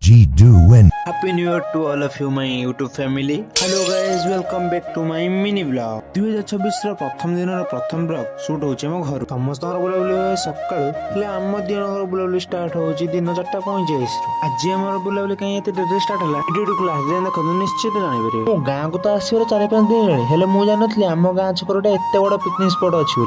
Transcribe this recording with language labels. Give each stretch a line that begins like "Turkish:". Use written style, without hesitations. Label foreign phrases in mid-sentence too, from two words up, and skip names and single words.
English: G and Happy New Year to all of you my YouTube family. Hello guys, welcome back to my mini vlog.
Odia: 2026 ପ୍ରଥମ ଦିନର ପ୍ରଥମ ବ୍ଲଗ ସୁଟ୍ ହଉଛି ଆମ ଘରୁ। ସମସ୍ତଙ୍କର ବୁଲାବୁଲି ହୁଏ ସକାଳୁ, ହେଲେ ଆମ ଦିନର ବୁଲାବୁଲି ଷ୍ଟାର୍ଟ ହଉଛି ଦିନ 4:45 ରୁ। ଆଜି ଆମର ବୁଲାବୁଲି କାହିଁ ଏତେ ଡେରିରେ ଷ୍ଟାର୍ଟ ହେଲା ଭିଡିଓ କ୍ଲାସ ଯାଏଁ ଦେଖନ୍ତୁ ନିଶ୍ଚିତ ଜାଣିପାରିବେ। ମୁଁ ଗାଁକୁ ତ ଆସିବାର 4-5 ଦିନ ହେଲାଣି, ହେଲେ ମୁଁ ଜାଣିନଥିଲି ଆମ ଗାଁ ଛକରେ ଗୋଟେ ଏତେ ବଡ ପିକନିକ ସ୍ପଟ ଅଛି ବୋଲି।